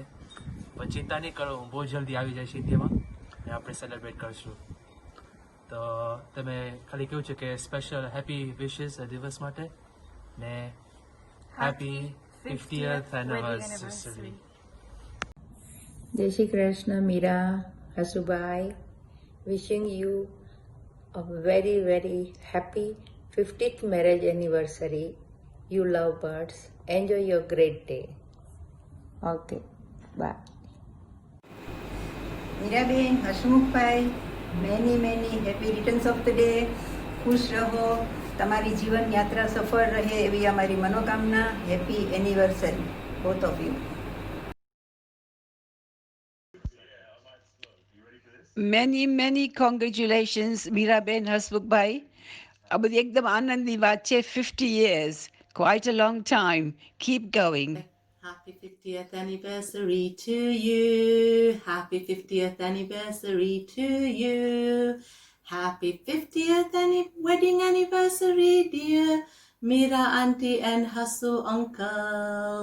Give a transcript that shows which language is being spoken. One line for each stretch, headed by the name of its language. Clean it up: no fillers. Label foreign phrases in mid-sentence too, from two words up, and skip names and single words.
Gujarati: પણ ચિંતા નહીં કરો, હું બહુ જલ્દી આવી જઈશ ઇન્ડિયામાં ને આપણે સેલિબ્રેટ કરીશું. તો તમે ખાલી કેવું છે કે
English: special happy wishes
Gujarati: દિવસ માટે ને
English: happy 50th anniversary.
Gujarati: જય શ્રી કૃષ્ણ મીરા, હસુભાઈ.
English: Wishing you a very happy 50th marriage anniversary. You love birds. Enjoy your great day. Okay, bye. મીરાબેન, હસમુખભાઈ, many happy returns of the day.
Gujarati: ખુશ રહો, તમારી જીવન યાત્રા સફળ રહે એવી અમારી મનોકામના.
English: happy anniversary both of you. Many congratulations Meeraben, Hasmukh-bhai.
Gujarati: આ બધી એકદમ આનંદની વાત છે.
English: 50 years, quite a long time. Keep going. Happy 50th anniversary to you. Happy 50th anniversary to you. Happy 50th wedding anniversary, dear Meera auntie and Hasu uncle.